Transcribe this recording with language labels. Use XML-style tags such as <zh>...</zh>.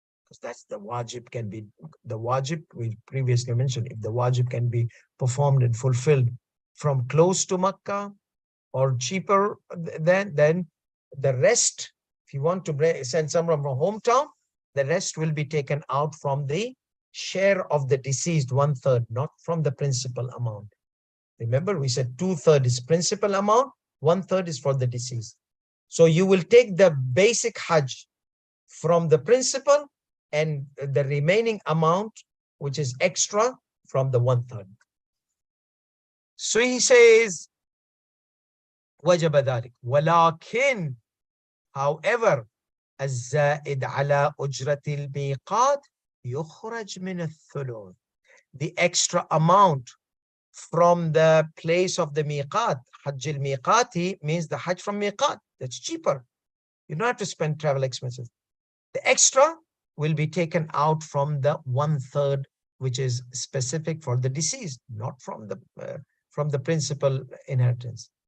<en>Because that's the wajib can be, the wajib we previously mentioned, if the wajib can be performed and fulfilled from close to Makkah or cheaper, then the rest, if you want to send someone from hometown, the rest will be taken out from the share of the deceased, 1/3, not from the principal amount. Remember, we said 2/3 is principal amount, 1/3 is for the deceased. So you will take the basic Hajj from the principal and the remaining amount, which is extra, from the 1/3. So he says,</en> <ar>وجب ذلك ولكن,</ar> <en>however,</en> <ar>الزائد على أجرة الميقات يخرج من الثلث.</ar> <en>The extra amount from the place of the miqat, Hajj al-miqati means the Hajj from miqat. That's cheaper. You don't have to spend travel expenses. The extra will be taken out from the 1/3, which is specific for the deceased, not from the principal inheritance.</en>